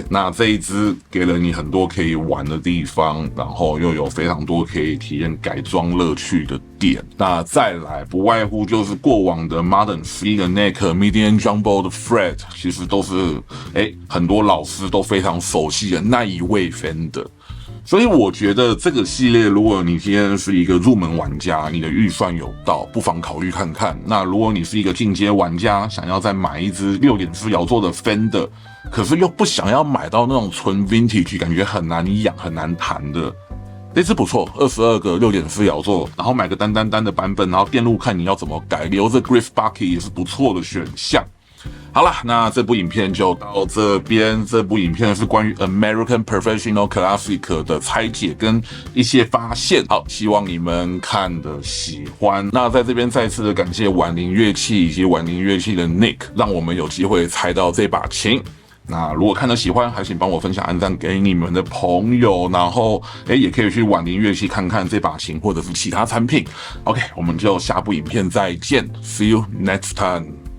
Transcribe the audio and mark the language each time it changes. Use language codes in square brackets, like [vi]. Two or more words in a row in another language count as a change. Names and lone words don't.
[zh] 那這一支給了你很多可以玩的地方，然後又有非常多可以體驗改裝樂趣的點。那再來不外乎就是過往的 [en] Modern Free [zh] 的 Neck、 [en] Medium Jumbo [zh] 的 Fret， 其實都是很多老師都非常熟悉的那一位 Fender。所以我覺得這個系列，如果你今天是一個入門玩家，你的預算有到，不妨考慮看看。那如果你是一個進階玩家，想要再買一支6.4搖座的 Fender， 可是又不想要買到那種純 Vintage， 感覺很難養、很難彈的。這支不錯，22個6.4搖座，然後買個單的版本，然後電路看你要怎麼改，留着 Griff Barkey 也是不錯的選項。好啦，那這部影片就到這邊。這部影片是關於 American Professional Classic 的拆解跟一些發現。好，希望你們看得喜歡。那在這邊再次的感謝婉伶樂器以及婉伶樂器的 Nick， 讓我們有機會拆到這把琴。那如果看得喜歡，還請幫我分享、按讚給你們的朋友，然後也可以去婉伶樂器看看這把琴或者是其他產品。OK， 我們就下部影片再見 ， [en] See you next time。